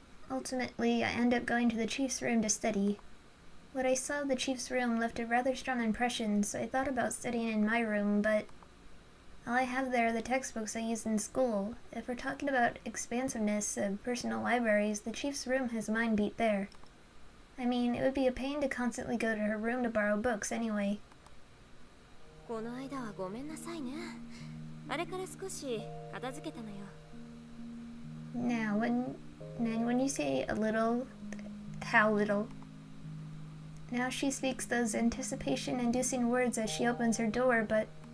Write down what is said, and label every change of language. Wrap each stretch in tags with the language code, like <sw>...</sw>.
<en>Ultimately, I end up going to the chief's room to study. What I saw of the chief's room left a rather strong impression, so I thought about studying in my room, but all I have there are the textbooks I used in school. If we're talking about expansiveness of personal libraries, the chief's room has mine beat there. I mean, it would be a pain to constantly go to her room to borrow books anyway.</en> <ja>この間はごめんなさいね。あれから少し片付けたのよ。</ja> <en>Now, when you say a little, how little? Now she speaks those anticipation-inducing words as she opens her door, but</en>